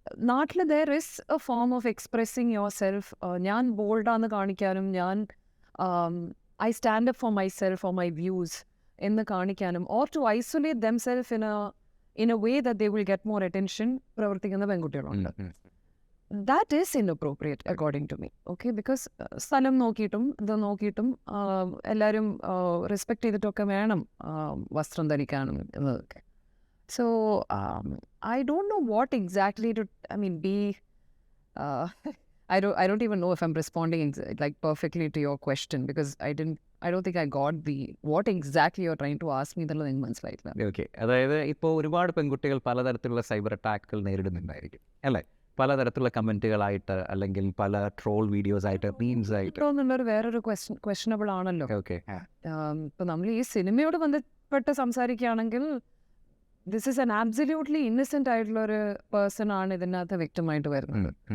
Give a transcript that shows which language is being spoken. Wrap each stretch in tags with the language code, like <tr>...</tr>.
<ml>നാട്ടിൽ</ml> <en>there is a form of expressing yourself.</en> <ml>ഞാൻ ബോൾഡാന്ന് കാണിക്കാനും, ഞാൻ</ml> <en>I stand up for myself or my views</en> <ml>എന്ന് കാണിക്കാനും,</ml> <en>or to isolate themselves in a way that they will get more attention,</en> <ml>പ്രവർത്തിക്കുന്ന പെൺകുട്ടികളുണ്ട്.</ml> <en>That is inappropriate according to me. Okay, because</en> <ml>സ്ഥലം നോക്കിയിട്ടും ഇത് നോക്കിയിട്ടും എല്ലാവരും റെസ്പെക്ട് ചെയ്തിട്ടൊക്കെ വേണം വസ്ത്രം ധരിക്കാനും എന്നതൊക്കെ.</ml> <en>So I don't know what exactly to be. I don't even know if I'm responding like perfectly to your question, because I don't think I got what exactly you're trying to ask me</en> <ml>എന്നുള്ളത് എനിക്ക് മനസ്സിലായില്ല. Okay. അതായത് ഇപ്പോൾ ഒരുപാട് പെൺകുട്ടികൾ പലതരത്തിലുള്ള cyber അറ്റാക്കുകൾ നേരിടുന്നുണ്ടായിരിക്കും അല്ലേ? പലതരത്തിലുള്ള കമൻറ്റുകളായിട്ട്, അല്ലെങ്കിൽ പല ട്രോൾ വീഡിയോസ് ആയിട്ട്, മീംസ് ആയിട്ട്. എന്നുള്ളൊരു വേറൊരു ക്വസ്റ്റനബിൾ ആണല്ലോ. ഓക്കെ. ഇപ്പം നമ്മൾ ഈ സിനിമയോട് ബന്ധപ്പെട്ട് സംസാരിക്കുകയാണെങ്കിൽ,</ml> <en>this is an absolutely innocent</en> <ml>ആയിട്ടുള്ള ഒരു പേഴ്സൺ ആണ് ഇതിനകത്ത് വിക്ടിമായിട്ട് വരുന്നത്.</ml>